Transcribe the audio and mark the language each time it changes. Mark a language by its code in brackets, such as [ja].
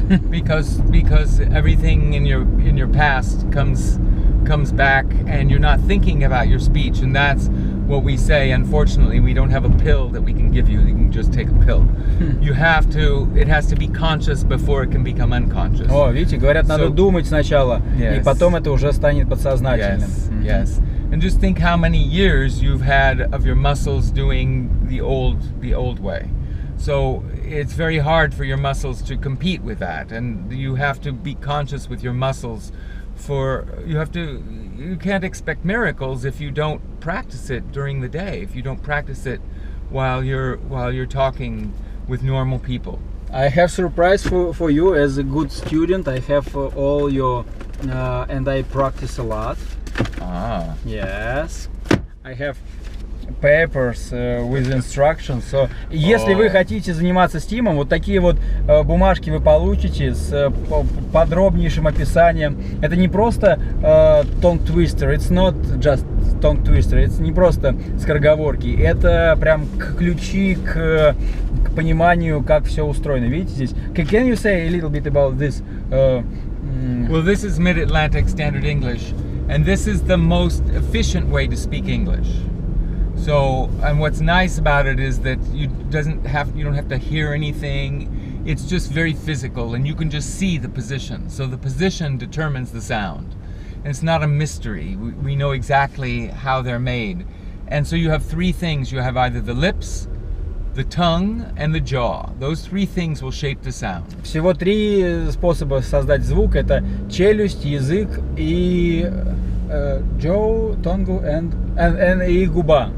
[en] because everything in your past comes back and you're not thinking about your speech, and that's what we say. Unfortunately, we don't have a pill that we can give you. You can just take a pill. You have to. It has to be conscious before it can become unconscious. [ru] О, видите, говорят, надо думать сначала, и потом это уже станет подсознательным. [en] Yes. And just think how many years you've had of your muscles doing the old way. So it's very hard for your muscles to compete with that, and you have to be conscious with your muscles. You can't expect miracles if you don't practice it during the day. If you don't practice it while you're talking with normal people. I have surprise for you as a good student. I have all your and I practice a lot. Ah. Yes. I have papers with instructions. [ru] So, если вы хотите заниматься стимом, вот такие вот бумажки вы получите с подробнейшим описанием. Это не просто [en] tongue twister, it's not just tongue twister, [ru] это не просто скороговорки, это прям ключи к пониманию, как все устроено. Видите здесь? [en] Can you say a little bit about this? Well, this is Mid-Atlantic Standard English, and this is the most efficient way to speak English. So, and what's nice about it is that you don't have to hear anything. It's just very physical, and you can just see the position. So the position determines the sound. And it's not a mystery. We know exactly how they're made. And so you have three things. You have either the lips, the tongue, and the jaw. Those three things will shape the sound. [ru] Всего три способа создать звук. Это челюсть, язык и [en] jaw, tongue and [ru] и губа.